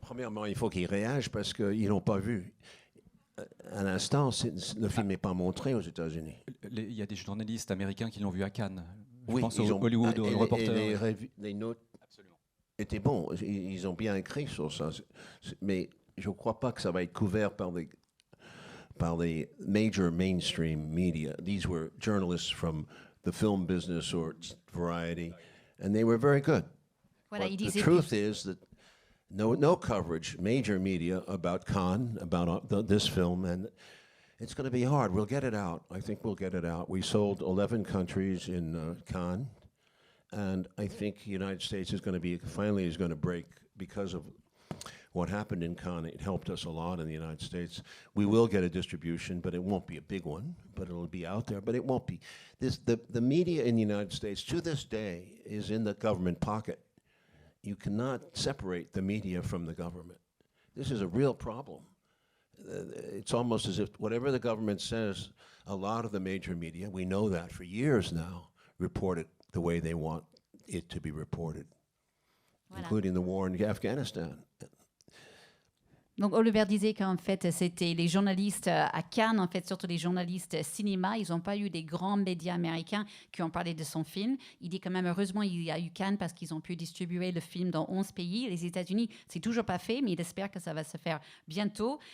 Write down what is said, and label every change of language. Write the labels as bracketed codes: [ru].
[fr] Premièrement, il faut qu'ils réagissent parce qu'ils n'ont pas vu. À l'instant, le film n'est pas montré aux États-Unis. Il y a des journalistes américains qui l'ont vu à Cannes. Oui, pense au Hollywood Reporter. Les notes Absolument. étaient bons. Ils ont bien écrit sur ça. Mais je ne crois pas que ça va être couvert par les [en] major mainstream media. These were journalists from the film business or Variety, and they were very good. [fr] Voilà, [en] But [fr] il [en] the [fr] disait [en] truth is that no coverage, major media, about Cannes, about this film, and it's going to be hard. We'll get it out. I think we'll get it out. We sold 11 countries in Cannes, and I think the United States is going to break because of what happened in Cannes. It helped us a lot in the United States. We will get a distribution, but it won't be a big one, but it'll be out there, but it won't be. The media in the United States, to this day, is in the government pocket. You cannot separate the media from the government. This is a real problem. It's almost as if whatever the government says, a lot of the major media, we know that for years now, report it the way they want it to be reported, including the war in Afghanistan. [fr] Donc Oliver disait qu'en fait c'était les journalistes à Cannes, en fait surtout les journalistes cinéma, ils n'ont pas eu des grands médias américains qui ont parlé de son film. Il dit quand même heureusement il y a eu Cannes parce qu'ils ont pu distribuer le film dans 11 pays. Les États-Unis c'est toujours pas fait, mais il espère que ça va se faire bientôt.